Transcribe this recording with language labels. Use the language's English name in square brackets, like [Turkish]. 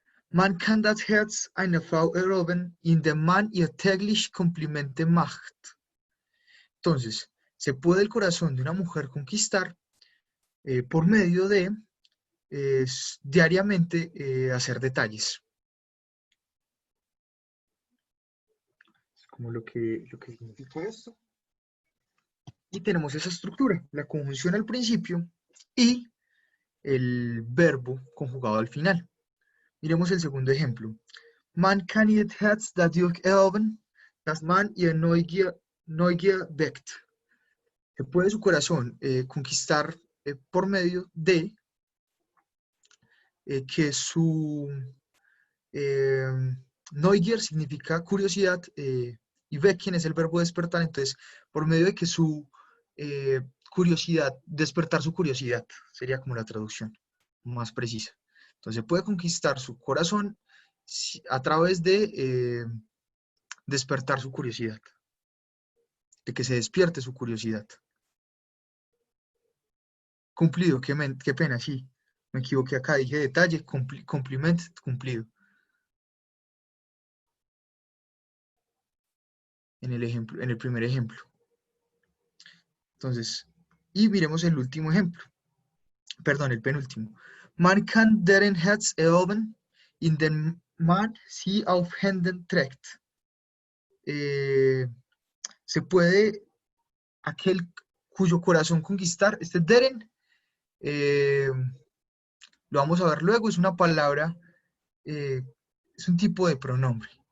[German] Man kann das Herz einer Frau erobern, indem man ihr täglich Komplimente macht. [Spanish] Entonces, se puede el corazón de una mujer conquistar por medio de diariamente hacer detalles. Es como lo que significa esto. Y tenemos esa estructura, la conjunción al principio y el verbo conjugado al final. Miremos el segundo ejemplo. [German] Man kann ihr Herz dadurch erobern, dass man ihr Neugier weckt. [Spanish] Se puede su corazón conquistar por medio de que su eh, Neugier significa curiosidad y wecken es el verbo despertar, entonces por medio de que su curiosidad, despertar su curiosidad, sería como la traducción más precisa. Entonces puede conquistar su corazón a través de despertar su curiosidad, de que se despierte su curiosidad. Cumplido, qué pena, sí. Me equivoqué acá, dije detalle, compliment, cumplido. En el primer ejemplo. Entonces, y miremos el último ejemplo. Perdón, el penúltimo. [German] Man kann deren Herz erobern, indem man sie auf Händen trägt. [Spanish] Se puede aquel cuyo corazón conquistar, este deren, lo vamos a ver luego, es una palabra, es un tipo de pronombre.